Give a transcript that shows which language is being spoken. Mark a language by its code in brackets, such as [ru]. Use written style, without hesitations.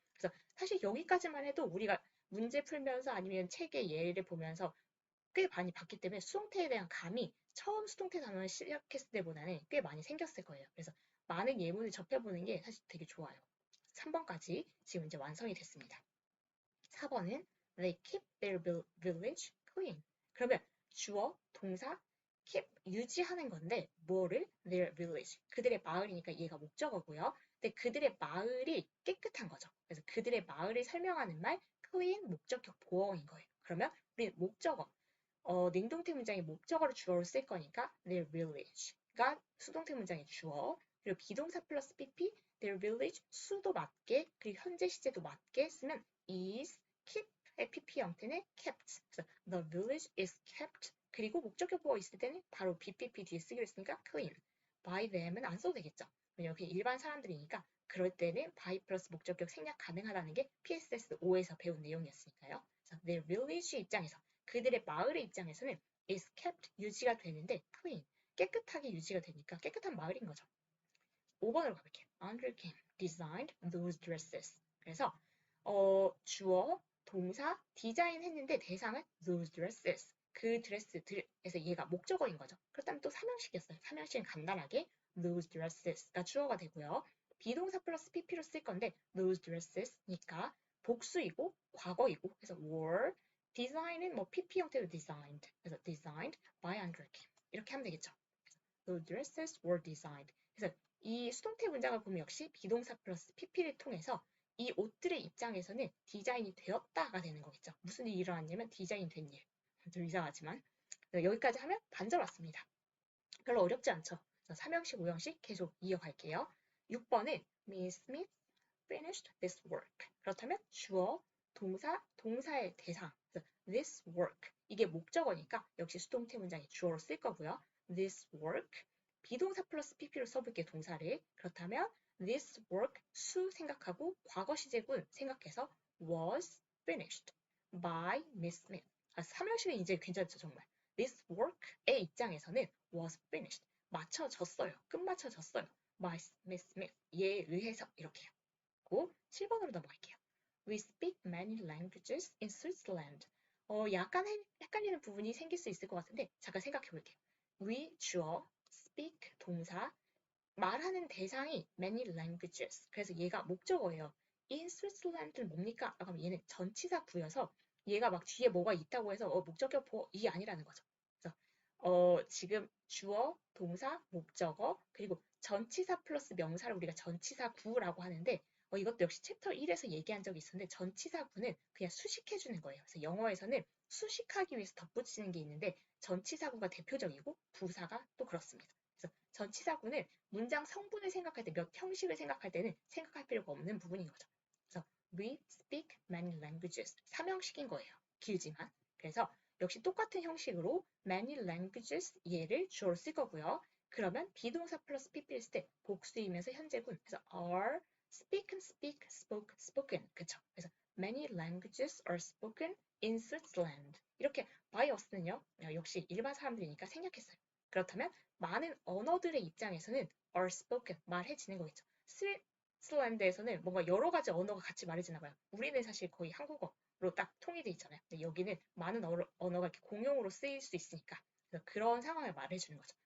[ko] 그래서 사실 여기까지만 해도 우리가 문제 풀면서 아니면 책의 예를 보면서 꽤 많이 봤기 때문에 수동태에 대한 감이 처음 수동태 단원을 시작했을 때보다는 꽤 많이 생겼을 거예요. 그래서 많은 예문을 접해보는 게 사실 되게 좋아요. 3번까지 지금 이제 완성이 됐습니다. 4번은 [en] they keep their village clean. [ko] 그러면 주어, 동사, keep 유지하는 건데 뭐를? [en] their village. [ko] 그들의 마을이니까 얘가 목적어고요. 근데 그들의 마을이 깨끗한 거죠. 그래서 그들의 마을을 설명하는 말 clean 목적격 보어인 거예요. 그러면 우리 목적어 능동태 문장의 목적어를 주어로 쓸 거니까 their village가 수동태 문장의 주어 그리고 비동사 플러스 pp their village 수도 맞게 그리고 현재 시제도 맞게 쓰면 is keep의 pp 형태는 kept 그래서 [en] the village is kept [ko] 그리고 목적격 보어 있을 때는 바로 bpp 뒤에 쓰기로 했으니까 clean by them은 안 써도 되겠죠 왜냐면 그게 일반 사람들이니까 그럴 때는 by 플러스 목적격 생략 가능하다는 게 PSS 5에서 배운 내용이었으니까요 그래서 [en] their village [ko] 입장에서 그들의 마을의 입장에서는 [en] is kept [ko] 유지가 되는데 clean 깨끗하게 유지가 되니까 깨끗한 마을인 거죠. 5번으로 가볼게요. [en] Andrew Kim designed those dresses. [ko] 그래서 주어, 동사, 디자인 했는데 대상은 those dresses. 그 드레스들에서 얘가 목적어인 거죠. 그렇다면 또 3형식이었어요. 3형식은 간단하게 those dreses가 주어가 되고요. 비동사 플러스 pp로 쓸 건데 those dreses니까 복수이고 과거이고 그래서 were design은 뭐 pp 형태로 designed 그래서 [en] designed by Andrew Kim [ko] 이렇게 하면 되겠죠. [en] those dresses were designed [ko] 그래서 이 수동태 문장을 보면 역시 비동사 플러스 pp를 통해서 이 옷들의 입장에서는 디자인이 되었다가 되는 거겠죠. 무슨 일이 일어났냐면 디자인 된 일. 좀 이상하지만 여기까지 하면 반절 왔습니다. 별로 어렵지 않죠. 그래서 3형식, 5형식 계속 이어갈게요. [en] 6번은 Miss Smith finished this work. [ko] 그렇다면 주어, 동사, 동사의 대상. 그래서 [en] this work. [ko] 이게 목적어니까 역시 수동태 문장에 주어로 쓸 거고요. [en] This work. [ko] 비동사 플러스 pp로 써볼게요, 동사를. [en] 그렇다면 this work, [ko] 수 생각하고 과거 시제군 생각해서 [en] was finished by Miss Smith. 3형식은 이제 괜찮죠, 정말. This work의 [ko] 입장에서는 [en] was finished. [ko] 맞춰졌어요. 끝마쳐졌어요. [en] by Miss Smith. [ko] 에 의해서 이렇게요. 7번으로 넘어갈게요. [en] We speak many languages in Switzerland. [ko] 약간 헷갈리는 부분이 생길 수 있을 것 같은데 잠깐 생각해 볼게요. We 주어, speak 동사, 말하는 대상이 [en] many languages. [ko] 그래서 얘가 목적어예요. In Switzerland는 뭡니까? 그럼 얘는 전치사 구여서 얘가 막 뒤에 뭐가 있다고 해서 목적격 보어 이게 아니라는 거죠. 그래서 지금 주어, 동사, 목적어 그리고 전치사 플러스 명사를 우리가 전치사 구라고 하는데 이것도 역시 챕터 1에서 얘기한 적이 있었는데 전치사 구는 그냥 수식해주는 거예요. 그래서 영어에서는 수식하기 위해서 덧붙이는 게 있는데 전치사 구가 대표적이고 부사가 또 그렇습니다. 그래서 전치사 구는 문장 성분을 생각할 때 몇 형식을 생각할 때는 생각할 필요가 없는 부분인 거죠. [en] 그래서 we speak many languages [ko] 3형식인 거예요. 길지만. 그래서 역시 똑같은 형식으로 many languages 얘를 주어로 쓸 거고요. 그러면 비동사 플러스 pp를 쓸 때 복수이면서 현재분. [en] 그래서 are speaken, speak, spoke, spoken. [ko] 그쵸? 그래서 [en] many languages are spoken in Switzerland. [ko] 이렇게 [en] by us [ko] 는요. 역시 일반 사람들이니까 생략했어요. 그렇다면 많은 언어들의 입장에서는 [en] are spoken, [ko] 말해지는 거겠죠. 스위스랜드에서는 뭔가 여러 가지 언어가 같이 말해지나 봐요. 우리는 사실 거의 한국어로 딱 통일돼 있잖아요. 근데 여기는 많은 언어가 이렇게 공용으로 쓰일 수 있으니까 그래서 그런 상황을 말해주는 거죠.